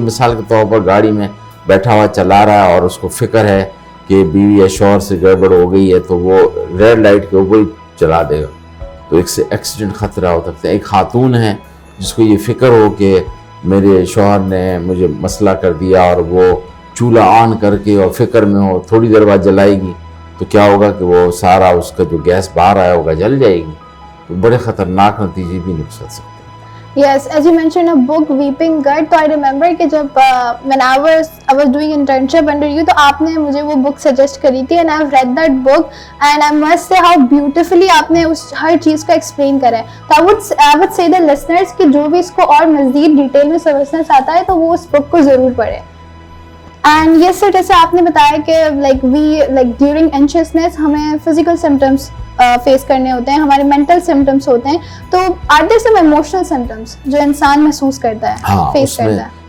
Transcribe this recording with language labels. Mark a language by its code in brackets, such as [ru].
[ur] مثال کے طور پر گاڑی میں بیٹھا ہوا چلا رہا ہے اور اس کو فکر ہے کہ بیوی یا شوہر سے گڑبڑ ہو گئی ہے تو وہ ریڈ لائٹ کے اوپر ہی چلا دے گا تو ایک سے ایکسیڈنٹ خطرہ ہو سکتا ہے. ایک خاتون ہے جس کو یہ فکر ہو کہ میرے شوہر نے مجھے مسئلہ کر دیا اور وہ چولہا آن کر کے اور فکر میں ہو، تھوڑی دیر بعد جلائے گی تو کیا ہوگا کہ وہ سارا اس کا جو گیس باہر آیا ہوگا جل جائے گی. تو بڑے خطرناک نتیجے بھی نکل سکتے ہیں. [en] Yes, as you mentioned a book, Weeping Gut, تو I remember کہ جب when I was doing internship under you تو آپ نے مجھے وہ book suggest کری تھی and I've read that book and I must say how beautifully [ur] آپ نے اس ہر چیز کو [en] explain کرا ہے. [ur] تو [en] I would say the listeners [ur] کہ جو بھی اس کو اور مزید ڈیٹیل میں سمجھنا چاہتا ہے تو وہ اس book کو ضرور پڑھے. اینڈ یس سر، جیسے آپ نے بتایا کہ لائک ڈیورنگ انشیسنس ہمیں فزیکل سمٹمس فیس کرنے ہوتے ہیں، ہمارے مینٹل سمٹمس ہوتے ہیں. تو are there some emotional symptoms جو انسان محسوس کرتا ہے، فیس کرتا ہے؟